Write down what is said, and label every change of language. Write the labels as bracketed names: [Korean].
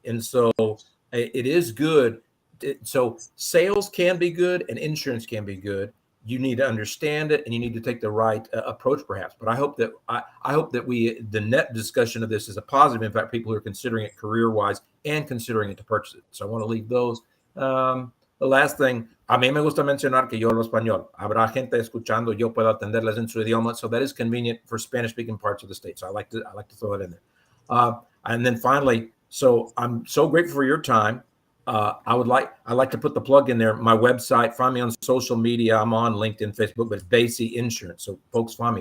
[English] And so it is good. So sales can be good and insurance can be good. You need to understand it and you need to take the right approach, perhaps. But I hope that the net discussion of this is a positive impact, people who are considering it career wise and considering it to purchase it. So I want to leave those. The last thing, [Spanish] a mí me gusta mencionar que yo hablo español. Habrá gente escuchando, yo puedo atenderles en su idioma. [English] So that is convenient for Spanish-speaking parts of the state. So I like to throw it in there. And then finally, so I'm so grateful for your time. I'd like to put the plug in there. My website, find me on social media. I'm on LinkedIn, Facebook, but it's Basey Insurance. So folks find me.